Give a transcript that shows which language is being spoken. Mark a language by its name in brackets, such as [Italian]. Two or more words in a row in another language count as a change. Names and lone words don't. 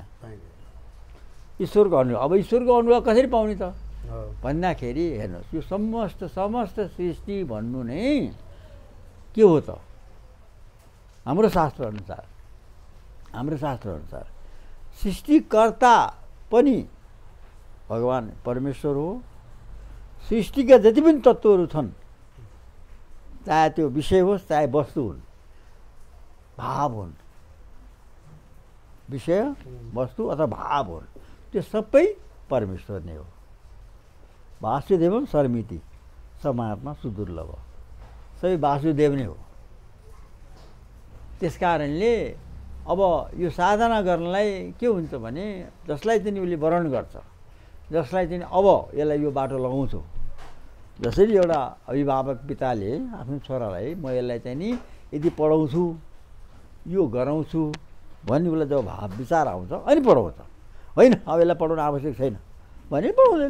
[Nepali] ईश्वरको अनुग्रह, अब ईश्वरको अनुग्रह कसरी पाउने त भन्दाखेरि हेर्नुहोस्, यो समस्त सृष्टि भन्नु नै के हो त, हाम्रो शास्त्र अनुसार सृष्टिकर्ता पनि भगवान् परमेश्वर हो। सृष्टिका जति पनि तत्त्वहरू छन्, चाहे त्यो विषय होस् चाहे वस्तु हुन्, भाव हुन्, विषय वस्तु अथवा भाव हुन्, त्यो सबै परमेश्वर नै हो। [Sanskrit] वासुदेवम सर्मिति समात्मा सुदुर्लभ, [Nepali] सबै वासुदेव नै हो। त्यस कारणले अब यो साधना गर्नलाई के हुन्छ भने जसलाई चाहिँ उसले वरण गर्छ, जसलाई चाहिँ अब यसलाई यो बाटो लगाउँछु, जसरी एउटा अभिभावक पिताले आफ्नो छोरालाई म यसलाई चाहिँ नि यदि पढाउँछु यो गराउँछु भन्ने उसलाई जब भाव विचार आउँछ अनि पढाउँछ, होइन अब यसलाई पढाउनु आवश्यक छैन भने पढाउँदैन।